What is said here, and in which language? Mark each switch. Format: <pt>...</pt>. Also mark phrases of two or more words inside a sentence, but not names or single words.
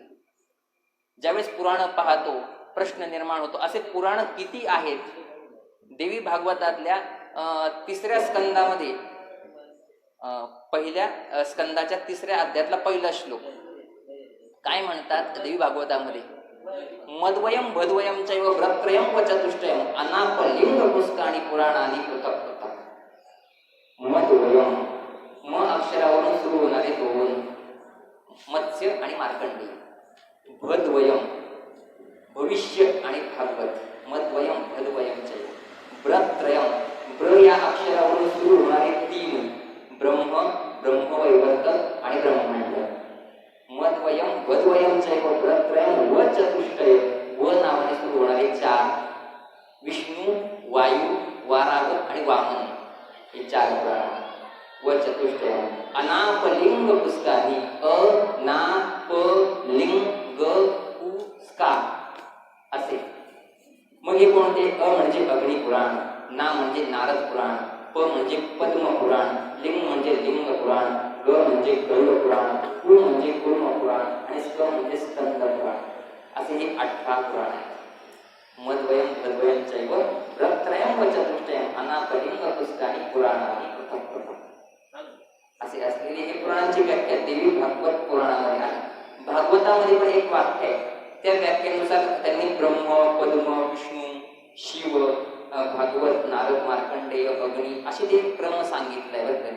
<mr>ज्यावेळेस पुराण पाहतो प्रश्न निर्माण होतो, असे पुराण किती आहेत. देवी भागवतातल्या 3ऱ्या स्कंदामध्ये पहिल्या स्कंदाच्या 3ऱ्या अध्यायातला पहिला श्लोक काय म्हणतात देवी भागवतामध्ये,</mr> <sa>मद्वयम भद्वयम चैव व्रत्रयम व चतुष्टयम अनापलिंग पुष्काणी पुराणानी पृथक पृथक.</sa> <mr>मद्वयम, म अक्षरावरून सुरू होणारे 2 मत्स्य आणि मार्कंडेय. भद्वयम भविष्य आणि भागवत,</mr> <sa>मद्वयम भद्वयम चैव.</sa> <mr>व्रत्रयम, ब्र या अक्षरावरून सुरू होणारे 3 ब्रह्म, ब्रह्मवैवर्तक आणि ब्रह्मांड.</mr> <sa>मद्वयम वद्वयम चैव व्रत्रयम व चतुष्टय,</sa> <mr>व नावाने सुरू होणारे 4 विष्णू, वायू, वाराह आणि वामन, हे 4 पुराण.</mr> <sa>व चतुष्टय अनापलिंग पुष्कानी,</sa> <mr>अ ना प लिंग पुष्का असे. मग हे कोणते, अ म्हणजे अग्निपुराण, ना म्हणजे नारद पुराण, प म्हणजे पद्म पुराण, लिंग म्हणजे लिंग पुराण, ग म्हणजे गरुड पुराण, कु म्हणजे कूर्म पुराण आणि स्क म्हणजे स्कंद पुराण. असे हे 18 पुराण आहेत.</mr> <sa>मद्वयम भद्वयम चैव व्रत्रयम व चतुष्टयम अनापलिंग पुष्कानी पुराणानी पृथक पृथक</sa> <mr>असे असलेली हे पुराणांची व्याख्या देवी भागवत पुराणामध्ये आहे. भागवतामध्ये पण एक वाक्य आहे, त्या व्याख्येनुसार त्यांनी ब्रह्म, पद्म, विष्णू, शिव, भागवत, नारद, मार्कंडेय, अग्नी असे ते क्रम सांगितलाय बरं त्यांनी.</mr>